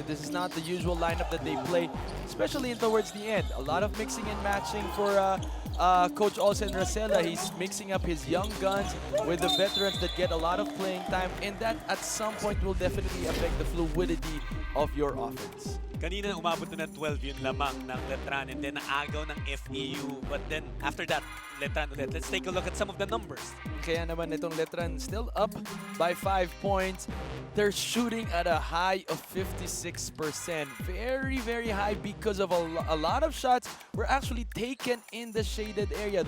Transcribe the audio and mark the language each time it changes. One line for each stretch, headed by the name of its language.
English: This is not the usual lineup that they play, especially towards the end. A lot of mixing and matching for Coach Olsen Rosella. He's mixing up his young guns with the veterans that get a lot of playing time, and that at some point will definitely affect the fluidity of your offense.
Filipino: Kanina umabot na ng 12 yung lamang ng Letran
English: and then
Filipino: naagaw ng FEU.
English: But then after that, Letran ulit. Let's take a look at some of the numbers.
Filipino: Kaya naman itong
English: Letran still up by 5 points. They're shooting at a high of 56%. Very, very high because of a lot of shots were actually taken in the shaded area.